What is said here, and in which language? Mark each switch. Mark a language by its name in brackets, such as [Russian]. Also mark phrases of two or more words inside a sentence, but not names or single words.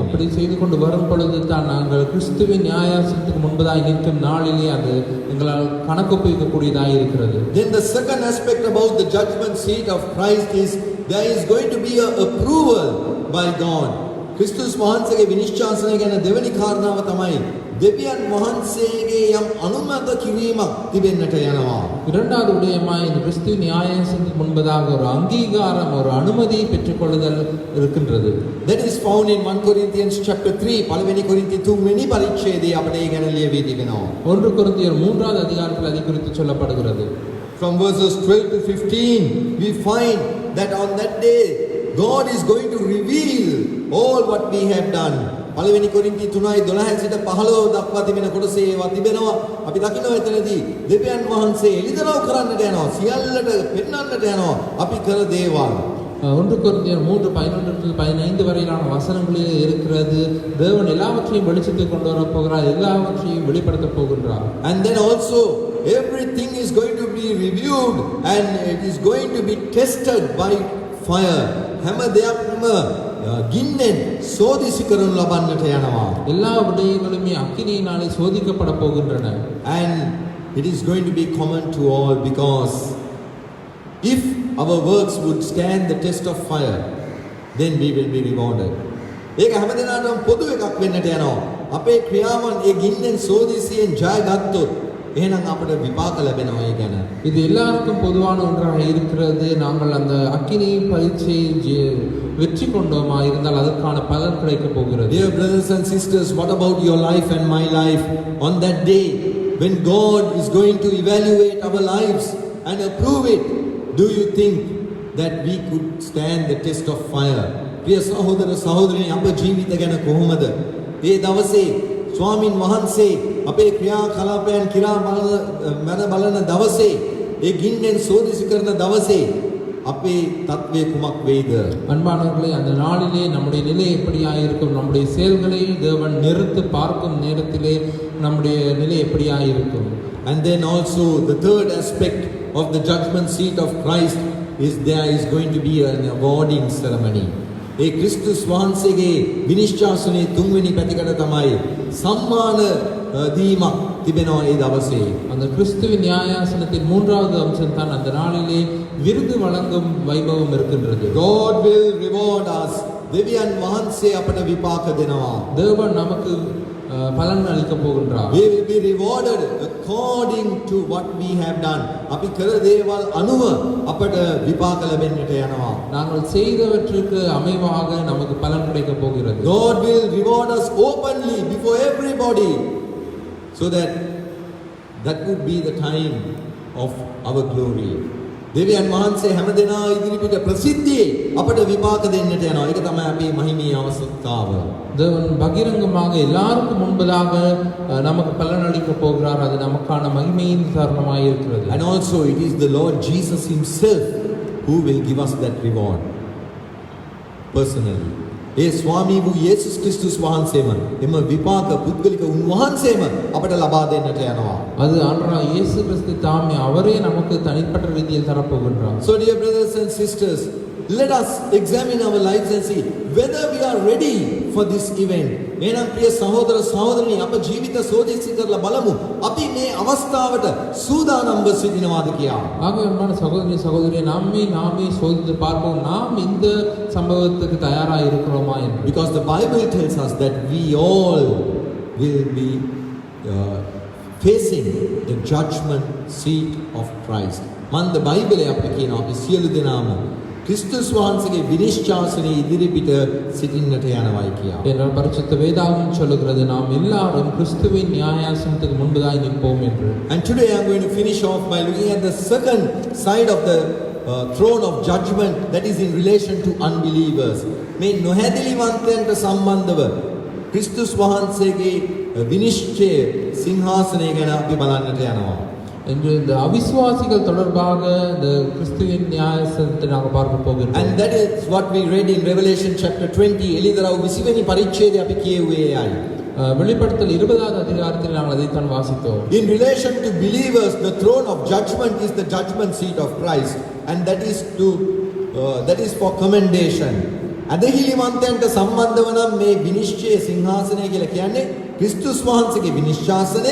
[Tamil] அப்படி செய்து கொண்டு வரும் பொழுது தான் நாங்கள் கிறிஸ்துவின் நியாயாசனத்துக்கு முன்பதாய் நிற்கும் நாளிலே அது எங்களால் கணக்கு ஒப்புவிக்கக்கூடியதாக இருக்கிறது. [English] Then the second aspect about the judgment seat of Christ is there is going to be a approval by God. [Sinhala] ක්‍රිස්තුස් වහන්සේගේ විනිශ්චාසනය ගැන දෙවෙනි කාරණාව තමයි දෙවියන් වහන්සේගේ යම් අනුමත කිරීමක් තිබෙන්නට යනවා. [Tamil] இரண்டாவது விடயமாய் இந்த கிறிஸ்துவின் நியாயாசனத்துக்கு முன்பதாக ஒரு அங்கீகாரம், ஒரு அனுமதியை பெற்றுக்கொள்ளுதல் இருக்கின்றது. [English] That is found in 1 Corinthians chapter 3 [Sinhala] පළවෙනි කොරින්ති 3 වෙනි පරිච්ඡේදයේ අපිට ඒ ගැන ලියවී තිබෙනවා. [Tamil] 1 கொரிந்தியர் 3வது அதிகாரத்தில் அதை குறித்து சொல்லப்படுகிறது. [English] From verses 12 to 15 we find that on that day God is going to reveal all what we have done. [Sinhala] පළවෙනි කොරින්ති 3:12 සිට 15 දක්වා තිබෙන කොටසේ ඒවා තිබෙනවා. අපි දකිනවා එතනදී දෙවියන් වහන්සේ එළිදරව් කරන්නට යනවා, සියල්ලට පෙන්වන්නට යනවා අපි කර දේවල්. [Tamil] 1 கொரிந்தியர் 3:11-15 வரையிலான வசனங்களில் இருக்கிறது. தேவன் எல்லாவற்றையும் வெளிச்சத்துக்கு கொண்டு வரப் போகிறார், எல்லாவற்றையும் வெளிப்படுத்தப் போகின்றார். [English] And then also everything is going to be reviewed and it is going to be tested by fire. [Sinhala] හැම දෙයක්ම ගින්නෙන් සෝදිසි කරනු ලබන්නට යනවා. [Tamil] எல்லா விடயங்களுமே அக்கினியினாலே சோதிக்கப்பட போகின்றன. [English] And it is going to be common to all, because if our works would stand the test of fire, then we will be rewarded. [Sinhala] ඒක හැම දිනකටම පොදු එකක් වෙන්නට යනවා. අපේ ක්‍රියාවන් ඒ ගින්නෙන් සෝදිසියෙන් ජය ගත්තොත් එහෙනම් අපට විපාක ලැබෙනවා ඒ ගැන. [Tamil] இது எல்லாருக்கும் பொதுவான ஒன்றாக இருக்கிறது. நாங்கள் அந்த அக்கினி பரீட்சையை வெற்றி கொண்டோமா இருந்தால் அதற்கான பலன் கிடைக்க போகிறது. [English] Dear brothers and sisters, what about your life and my life? On that day when God is going to evaluate our lives and approve it, do you think that we could stand the test of fire? [Sinhala] ප්‍රිය සහෝදර සහෝදරී, අපේ ජීවිත ගැන කොහොමද? ඒ දවසේ ස්වාමින් වහන්සේ අපේ ක්‍රියා කලාපයන් කිරා බලන දවසේ, ඒ ගින්නෙන් සෝදිසි කරන දවසේ අපේ தත්ත්වය කුමක් වෙයිද? [Tamil] அன்பானவர்களே, அந்த நாளிலே நம்முடைய நிலை எப்படியாக இருக்கும்? நம்முடைய செயல்களை தேவன் நிறுத்து பார்க்கும் நேரத்திலே நம்முடைய நிலை எப்படியாக இருக்கும்? [English] And then also the third aspect of the judgment seat of Christ is there is going to be an awarding ceremony. [Sinhala] ඒ ක්‍රිස්තුස් වහන්සේගේ විනිශ්චාසනයේ තුන්වෙනි පැතිකඩ තමයි සම්මාන දීමක් තිබෙනවා ඒ දවසේ. [Tamil] அந்த கிறிஸ்துவின் நியாயாசனத்தின் மூன்றாவது அம்சம் தான் அந்த நாளிலே விருது வழங்கும் வைபவம் இருக்கின்றது. [English] God will reward us. [Sinhala] දෙවියන් වහන්සේ අපට විපාක දෙනවා. [Tamil] தேவன் நமக்கு பலன் அளிக்க போகின்றார். [English] We will be rewarded according to what we have done. [Sinhala] අපි කර දේවල් අනුව අපට විපාක ලැබෙන්නට යනවා. [Tamil] நாங்கள் செய்தவற்றுக்கு அமைவாக நமக்கு பலன் கிடைக்க போகிறது. [English] God will reward us openly before everybody, so that would be the time of our glory. [Sinhala] දෙවියන් වහන්සේ හැම දෙනා ඉදිරිපිට ප්‍රසිද්ධියේ අපට විපාක දෙන්නට යනවා. ඒක තමයි අපේ මහිමී අවස්ථාව. [Tamil] தேவன் பகிரங்கமாக எல்லாருக்கும் முன்பதாக நமக்கு பலன் அளிக்க போகிறார். அது நமக்கான மகிமையின் காரணமாக இருக்கிறது. [English] And also it is the Lord Jesus himself who will give us that reward personally. [Sinhala] ඒ ස්වාමී වූ යේසුස් ක්‍රිස්තුස් වහන්සේම එම විපාක පුද්ගලික උන්වහන්සේම අපට ලබා දෙන්නට යනවා. [Tamil] அது ஆண்டவராக இயேசு கிறிஸ்து தாமே அவரே நமக்கு தனிப்பட்ட ரீதியில் தரப்போகின்றார். [English] So dear brothers and sisters, let us examine our lives and see whether we are ready for this event. [Sinhala] එහෙනම් ප්‍රිය සහෝදර සහෝදරනි අප ජීවිත සෝදිසි කරලා බලමු. අපි මේ අවස්ථාවට සූදානම්ව සිටිනවාද කියලා. [Tamil] ஆகவே அன்பான சகோதரி நாமே சோதித்து பார்ப்போம், நாம் இந்த சம்பவத்துக்கு தயாராக இருக்கிறோமா என்று. [English] Because the Bible tells us that we all will be facing the judgment seat of Christ. [Sinhala] මන්ද බයිබලයේ අපි කියනවා අපි සියලු දෙනාම கிறிஸ்துஸ் වහන්සේගේ විනිශ්චාසනයේ ඉදිරිපිට සිටින්නට යනවායි කියලා. [Tamil] என்றால் பரிசுத்த வேதாகமம் சொல்லுகிறது நாம் எல்லாரும் கிறிஸ்துவின் நியாயாசனத்துக்கு முன்பதாய் நிற்போம் என்று. [English] And today I am going to finish off by looking at the second side of the throne of judgment, that is in relation to unbelievers. [Sinhala] මේ නොහැදිලිවන්තයන්ට සම්බන්ධව ක්‍රිස්තුස් වහන්සේගේ විනිශ්චය සිංහාසනය ගැන අපි බලන්නට යනවා. [Tamil] என்று இந்த அவிசுவாசிகள் தொடர்பாக இந்த கிறிஸ்துவின் நியாயாசனத்தை நாங்கள் பார்க்க போகிறோம். [English] And that is what we read in Revelation chapter 20. [Sinhala] එළිදරව් 20 වෙනි පරිච්ඡේදය අපි කියුවේ එයයි. [Tamil] வெளிப்படுத்தல் 20வது அதிகாரத்தில் நாங்கள் அதைத்தான் வாசித்தோம். [English] In relation to believers, the throne of judgment is the judgment seat of Christ, and that is for commendation. [Sinhala] අදහිලිවන්තයන්ට සම්බන්ධව නම් මේ විනිශ්චය සිංහාසනය කියලා කියන්නේ ක්‍රිස්තුස් වහන්සේගේ විනිශ්චාසනය.